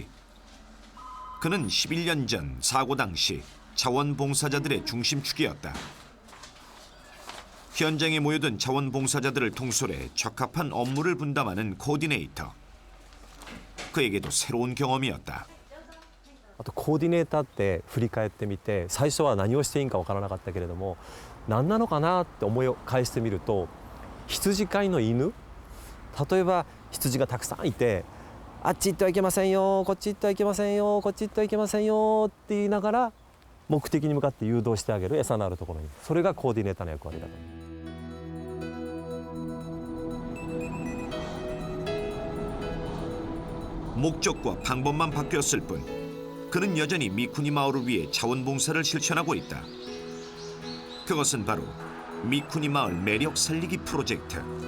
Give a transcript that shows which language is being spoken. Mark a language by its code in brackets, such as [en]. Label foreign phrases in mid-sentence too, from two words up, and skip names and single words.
[ko] 그는 11년 전 사고 당시 자원봉사자들의 중심축이었다. 현장에 모여든 자원봉사자들을 통솔해 적합한 업무를 분담하는 코디네이터. 그에게도 새로운 경험이었다. [ja] あとコーディネーターって振り返ってみて最初は何をしていいか分からなかったけれども何なのかなって思い返してみると羊飼いの犬例えば羊がたくさんいてあっち行ってはいけませんよこっち行ってはいけませんよこっち行ってはいけませんよって言いながら目的に向かって誘導してあげる餌のあるところにそれがコーディネーターの役割だと。 [ko] 목적과 방법만 바뀌었을 뿐 그는 여전히 미쿠니 마을을 위해 자원봉사를 실천하고 있다. 그것은 바로 미쿠니 마을 매력 살리기 프로젝트.